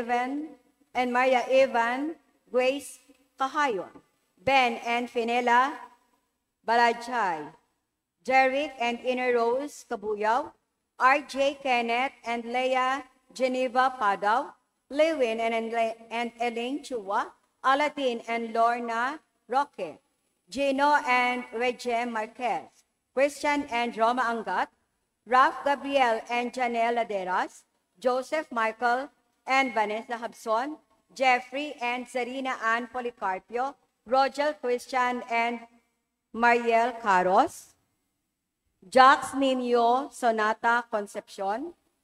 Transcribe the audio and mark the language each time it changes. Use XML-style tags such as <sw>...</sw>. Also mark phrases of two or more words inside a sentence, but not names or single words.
<en>Evan Grace Kahayon, Ben and Finela Balajay, Jeric and Inner Rose Kabuyaw, R.J. Kenneth and Leah Geneva Padaw, Lewin and Elaine Chua, Alatin and Lorna Roque, Gino and Regem Marquez, Christian and Roma Angat, Ralph Gabriel and Janelle Laderas, Joseph Michael and Vanessa Habson, Jeffrey and Zarina Ann Policarpio, Roger Christian and Mariel Caros, Jax Nino Sonata Concepcion,</en>